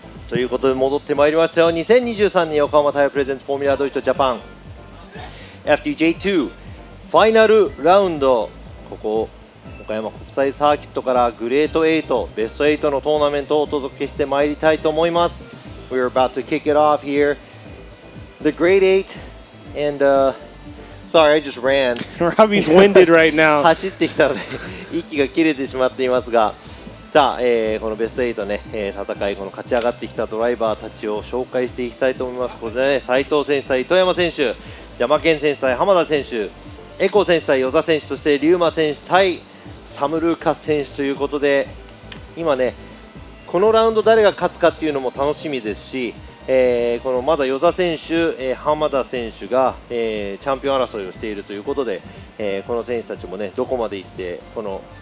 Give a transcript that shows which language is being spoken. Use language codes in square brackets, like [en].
[ja] ということで戻ってまいりましたよ。2023年横浜タイヤプレゼンツフォーミュラドイツジャパン FDJ2 ファイナルラウンド、ここ岡山国際サーキットからグレート8ベスト8のトーナメントをお届けしてまいりたいと思います。 [en] We're about to kick it off here, the Grade 8 and sorry I just ran. Robbie's winded right now. [ja] 走ってきたので息が切れてしまっていますが、さあ、このベスト8ね、戦い、この勝ち上がってきたドライバーたちを紹介していきたいと思います。これでね、斉藤選手対Itoyama選手、Jyamaken選手対Hamada選手、エコ選手対Yoza選手、そしてRyuma選手対サムルーカス選手ということで、今ね、このラウンド誰が勝つかっていうのも楽しみですし、このまだYoza選手、Hamada選手が、チャンピオン争いをしているということで、この選手たちもね、どこまで行ってこの